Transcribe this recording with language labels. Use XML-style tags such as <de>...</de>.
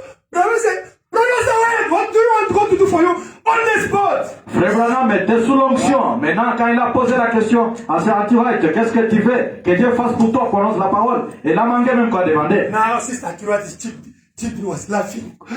<en>Brother said, what do you want God to do for you on the spot?</en> <fr>Frère Branham était sous l'onction. Maintenant, quand il a posé la question à Sir Anti White, qu'est-ce que tu veux que Dieu fasse pour toi? Prononce la parole. Et il a manqué même quoi demander.</fr> <en>Now, Sister White's children was laughing.</en>